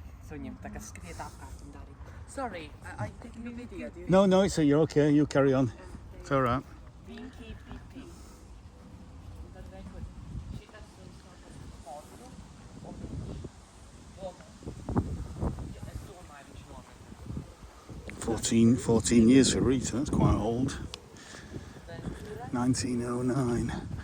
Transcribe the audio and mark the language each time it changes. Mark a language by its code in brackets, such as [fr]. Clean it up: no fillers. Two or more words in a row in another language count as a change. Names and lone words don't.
[lv] Suņam tā kā skriet apkārt un darīt. [en] Sorry, I taking a video. No, it's you're okay. You carry on. It's all right. [lv] Pinky, pipi. Un tad rekur, šitas suns no sportu. Es domāju, viņš nomet. [en] 14 years for Rita. That's quite old. 1909.